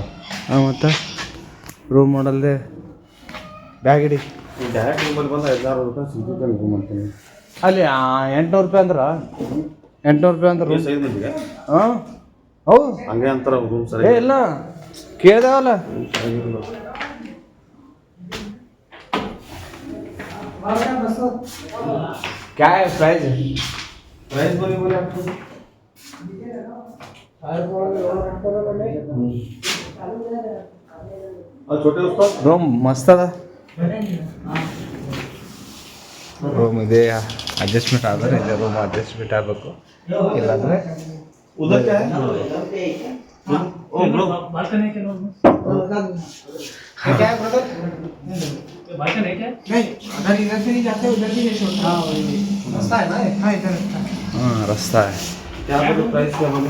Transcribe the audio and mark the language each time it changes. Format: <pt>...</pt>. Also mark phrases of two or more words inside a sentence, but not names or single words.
<kn>ಹಾಂ ಮತ್ತು ರೂಮ್ ಮಾಡಲ್ದೆ ಬ್ಯಾಗ್ ಹಿಡಿ. ಡೈರೆಕ್ಟ್ ರೂಮಲ್ಲಿ ಬಂದು 5,000 ರೂಪಾಯಿ ಸಿಗುತ್ತೆ ರೂಮ್ ಅಂತೀನಿ. ಅಲ್ಲಿ 800 ರೂಪಾಯಿ ಅಂದ್ರೆ 800 ರೂಪಾಯಿ ಅಂದ್ರೆ ರೂಮ್. 5 ಮಂದಿಗೆ ಹಾಂ ಹೌದು ಹಂಗೆ ಅಂತಾರ ರೂಮ್ ಸರಿ. ಏ ಇಲ್ಲ ಕೇಳ್ದೇವಲ್ಲ.</kn> <hi>क्या है प्राइस? प्राइस बोले आपको और छोटे उस्ताद</hi> <kn>ರೂಮ್ ಮಸ್ತ್ ಅದ. ರೂಮ್ ಇದೆ, ಅಡ್ಜಸ್ಟ್ಮೆಂಟ್ ಆದರೆ ಇದೆ. ರೂಮ್ ಅಡ್ಜಸ್ಟ್ಮೆಂಟ್ ಆಗಬೇಕು, ಇಲ್ಲಾಂದರೆ</kn> <hi>उधर क्या है? ओ ब्रो बालकनी के लोग क्या है ब्रदर? बालकनी क्या? नहीं, अगर इधर से नहीं जाते उधर भी नहीं छोड़ते. हाँ रास्ता है ना? हाँ इधर रास्ता. हाँ रास्ता है. क्या बोले प्राइस क्या बोले</hi>